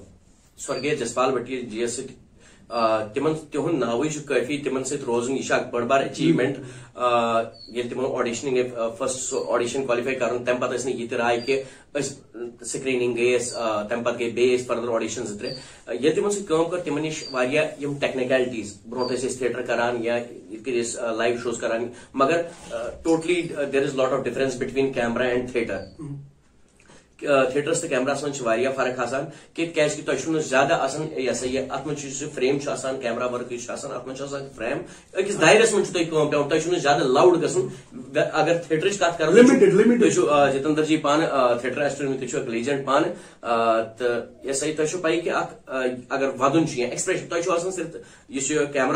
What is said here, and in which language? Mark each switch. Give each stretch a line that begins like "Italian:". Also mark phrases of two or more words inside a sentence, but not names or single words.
Kashmiri: سورگے جسپال بھٹی جی یس سۭتۍ تِمن تِہُنٛد ناوٕے چھُ کٲفی تِمن سۭتۍ روزُن یہِ چھِ اکھ بٔڑ بار اچیٖومینٹ ییٚلہِ تِمن آڈیشننگ گٔے فٔسٹ سُہ
English: audition qualify
Kashmiri: کرُن تمہِ پتہٕ ٲسۍ نہٕ یہِ تہِ راے کہِ أسۍ سکریٖننگ گٔے أسۍ تمہِ پتہٕ گٔے بیٚیہِ أسۍ
English: further audition
Kashmiri: 2-3 ییٚلہِ تِمن سۭتۍ کٲم کٔر تِمن نِش واریاہ یِم ٹیکنیکلٹیٖز برونٛٹھ ٲسۍ أسۍ تھیٹر کران یا یِتھ کٔنۍ أسۍ
English: live shows
Kashmiri: کران مگر
English: totally there is lot of difference between camera and theatre.
Kashmiri: تھیٹرس تہٕ کیمراہس منٛز چھِ واریاہ فرق آسان کیازِ کہِ تۄہہِ چھُو نہٕ زیادٕ آسان یہِ ہسا یہِ اتھ منٛز چھُ یُس یہِ فریم چھُ آسان
English: camera work
Kashmiri: یُس چھُ آسان اتھ منٛز چھُ آسان فریم أکِس دایرس منٛز چھُ تۄہہِ کٲم پیوان تۄہہِ چھُو نہٕ زیادٕ لاوُڈ گژھُن اگر تھیٹرٕچ کتھ کرو تُہۍ چھُو جتندر جی پانہٕ
English: theatre artist
Kashmiri: تُہۍ چھِو اکھ لیجنڈ پانہٕ تہٕ یہِ ہسا یہِ تۄہہِ چھو پاے کہِ اکھ اگر ودُن چھُ یا ایکسپریشن تۄہہِ چھُو آسان صرف یُس یہِ کیمرا